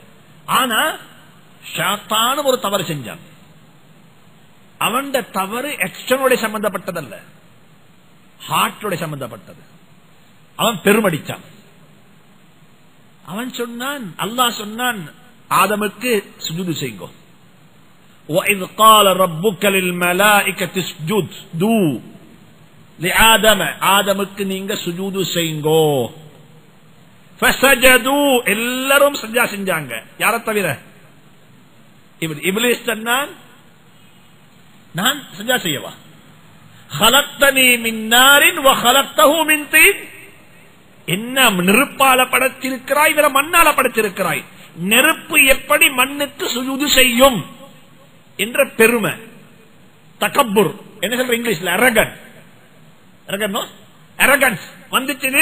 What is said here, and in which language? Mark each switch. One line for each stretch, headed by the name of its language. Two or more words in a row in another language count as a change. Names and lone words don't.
Tamil: ஆனா ஷைத்தானும் ஒரு தவறு செஞ்சான். அவன் தவறு ஆக்ஷனோட சம்பந்தப்பட்டதல்ல, ஹார்ட்டோட சம்பந்தப்பட்டது. அவன் பெருமடிச்சான். அவன் சொன்னான், அல்லாஹ் சொன்னான் ஆதமுக்கு சுஜூது செய்யுங்க.
Arabic: وَإِذْ قَالَ رَبُّكَ لِلْمَلَائِكَةِ اسْجُدُوا لِآدَمَ
Tamil: ஆதமுக்கு நீங்க சுஜூது செய்யுங்க. فَسَجَدُوا எல்லாரும் சஜ்ஜா செஞ்சாங்க. யார தவிர இப்லீஸ் சொன்னான் நான் சஜ்ஜா செய்யவா,
Arabic: خَلَقْتَنِي مِنْ نَارٍ وَخَلَقْتَهُ مِنْ طِينٍ
Tamil: என்ன நெருப்பால படைத்திருக்கிறாய், இவர மண்ணால படைத்திருக்கிறாய். நெருப்பு எப்படி மண்ணுக்கு சுஜூது செய்யும் என்ற பெருமை, தகப்புர் என்ன சொல்ற இங்கிலீஷ்ல, அரகன்ஸ் வந்துச்சு.